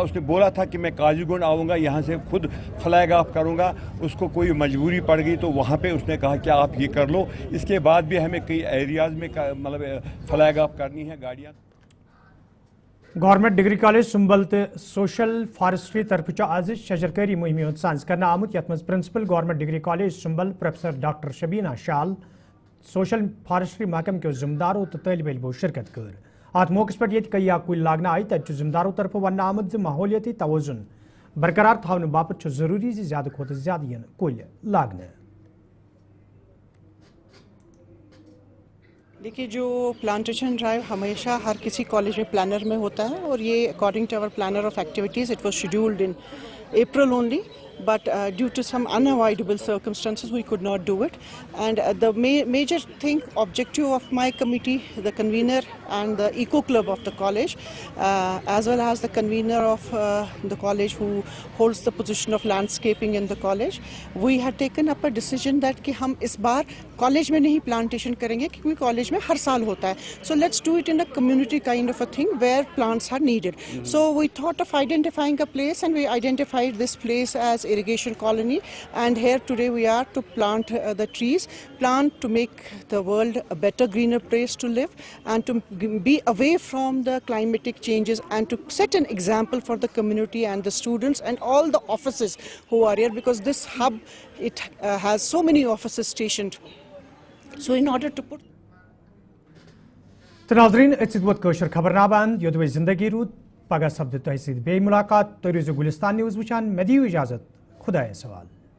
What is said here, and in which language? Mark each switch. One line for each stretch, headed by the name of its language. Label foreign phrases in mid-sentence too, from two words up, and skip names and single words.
Hindi: उसने बोला था कि मैं काजीगुंड आऊँगा, यहाँ से खुद
English: flag off
Hindi: करूँगा। उसको कोई मजबूरी पड़ गई तो वहाँ पे उसने कहा कि आप ये कर लो। इसके बाद भी हमें कई एरियाज़ में मतलब
English: flag off
Hindi: करनी है गाड़ियाँ।
Kashmiri: गवर्नमेंट डिग्री कॉलेज सुंबल तो सोशल फॉरेस्ट्री तरफ आज शजरकारी मुहिम सांस कर आमुत। यथ मज प्रिंसिपल गवर्नमेंट डिग्री कॉलेज सुंबल प्रोफेसर डॉक्टर शबीना शाल, सोशल फॉरेस्ट्री महकम के जिम्मेदारों तो तलब इलमो शिरकत कर। अत मौके पर ये कई कुल लागना आई। तत जिम्मेदारों तरफ वन आमद माहौलियती तवजुन बरकरार थाने बापत जरूरी ज्यादा खोत ज्यादा कुल लागना।
Hindi: देखिए, जो प्लांटेशन ड्राइव हमेशा हर किसी कॉलेज में प्लानर में होता है और ये
English: according to our planner of activities it was scheduled in April only, but due to some unavoidable circumstances we could not do it. And the major thing, objective of my committee, the convener and the eco club of the college, as well as the convener of the college who holds the position of landscaping in the college, we had taken up a decision that
Hindi: कि हम इस बार कॉलेज में नहीं प्लांटेशन करेंगे क्योंकि कॉलेज में हर साल होता है.
English: So let's do it in a community kind of a thing where plants are needed. So we thought of identifying a place and we identified this place as irrigation colony, and here today we are to plant the trees, to make the world a better, greener place to live and to be away from the climatic changes and to set an example for the community and the students and all the offices who are here, because this hub, it has so many offices stationed. So in order to put
Kashmiri: नाज़रीन कशर खबरनाबान योद जिंदगी रूद पगह सपद तह बे मुलाकात। तुम रोज़ो गुलिस्तान न्यूज़ वुचान। मे दियो इजाज़त। खुदा सवाल।